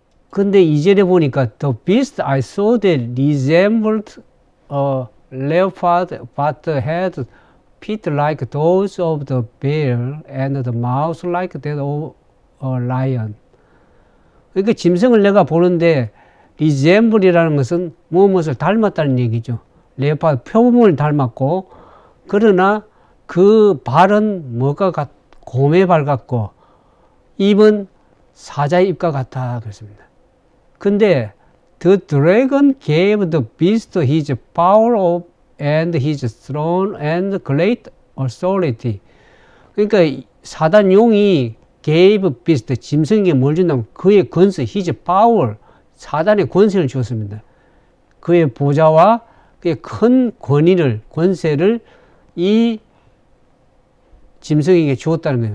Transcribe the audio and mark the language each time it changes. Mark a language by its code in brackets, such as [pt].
[ko] 근데 2절에 보니까 [en] The beast I saw that resembled a leopard but had feet like those of the bear and the mouth like that of a lion. [ko] 그러니까 짐승을 내가 보는데 resemble이라는 것은 무엇을 닮았다는 얘기죠. 레오파드 표범을 닮았고 그러나 그 발은 뭐가 곰의 발 같고 입은 사자의 입과 같아 그랬습니다. 근데 [en] the dragon gave the beast his power and his throne and great authority. [ko] 그러니까 사단 용이 [en] gave beast [ko] 짐승에게 뭘 준다면 그의 권세, [en] his power, [ko] 사단의 권세를 주었습니다. 그의 보좌와 그의 큰 권세를 이 짐승에게 주었다는 거예요.